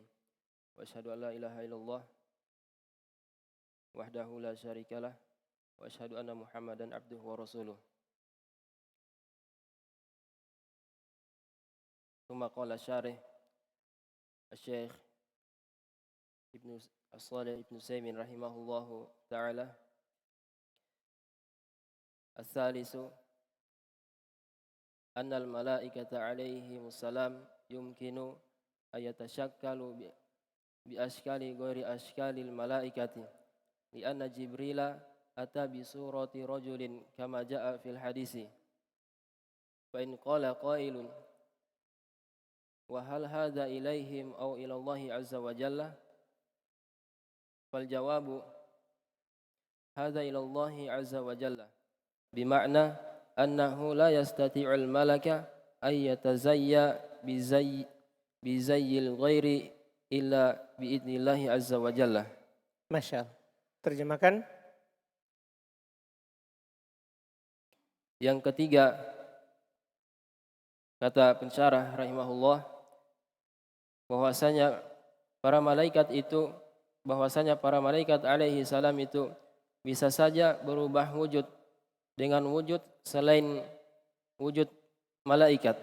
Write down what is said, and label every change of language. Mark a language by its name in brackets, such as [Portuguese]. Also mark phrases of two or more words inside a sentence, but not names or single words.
[Arabic] وأشهد أن لا إله إلا الله وحده لا شريك له وأشهد أن محمدا عبده ورسوله. ثم قال الشارح الشيخ ابن الصالح ابن عثيمين رحمه الله تعالى. الثالث أن الملائكة عليهم السلام يمكن أن يتشكلوا بأشكال غير أشكال الملائكة لأن جبريل أتى بصورة رجل كما جاء في الحديث. فإن قال قائل وهل هذا إليهم أو إلى الله عز وجل فالجواب هذا إلى الله عز وجل بمعنى أنه لا يستطيع الملك أن يتزيا بزي الغير إلا بإذن الله عز وجل. ما شاء الله. [Indonesian] Terjemahkan. Yang ketiga, kata pensyarah rahimahullah, bahwasanya para malaikat [Arabic] عليه السلام [Indonesian] itu bisa saja berubah wujud dengan wujud selain wujud malaikat.